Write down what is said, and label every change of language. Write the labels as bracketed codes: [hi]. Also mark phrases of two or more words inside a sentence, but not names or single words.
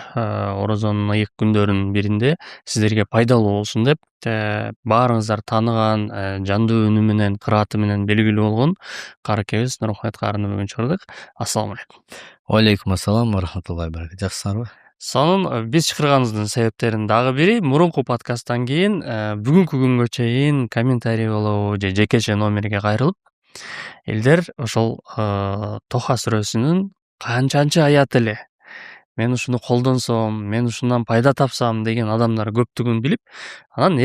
[ky] Орозонун ыйык күндөрүнүн биринде сиздерге пайдалуу болсун деп баарыңыздар тааныган жандуу үнү менен, кырааты менен белгилүү болгон кааракебиз Нурмухамед каарыны бүгүн чыгырдык. [ar] السلام عليكم. عليكم السلام ورحمة الله وبركاته. [ky] Жакшысыңарбы? Сонун биз чакырганыбыздын себептеринин дагы бири мурунку подкасттан кийин бүгүнкү күнгө чейин комментарий болобу же жекече номерге кайрылып элдер ошол Тоха сүрөсүнүн канчанчы аяты эле, мен ушуну колдонсом, мен ушундан пайда тапсам деген адамдар көптүгүн билип, анан